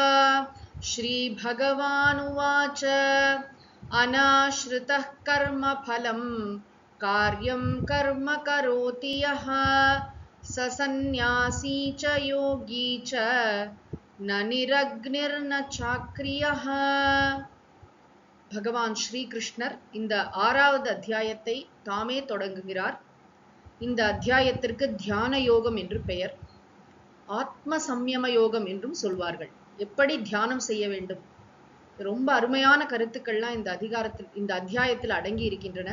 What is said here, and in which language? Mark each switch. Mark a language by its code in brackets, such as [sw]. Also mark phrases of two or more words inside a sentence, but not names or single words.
[sa] श्रीभगवानुवाच अनाश्रितः कर्मफलं कार्यं कर्म करोति यः स सन्न्यासी च योगी च न निरग्निर्न चाक्रियः। [ta] பகவான் ஸ்ரீகிருஷ்ணர் இந்த 6வது அத்தியாயத்தை தாமே தொடங்குகிறார். இந்த அத்தியாயத்திற்கு தியான யோகம் என்று பெயர். ஆத்ம சம்யம யோகம் என்றும் சொல்வார்கள். எப்படி தியானம் செய்ய வேண்டும், ரொம்ப அருமையான கருத்துக்கள்லாம் இந்த அத்தியாயத்தில் அடங்கி இருக்கின்றன.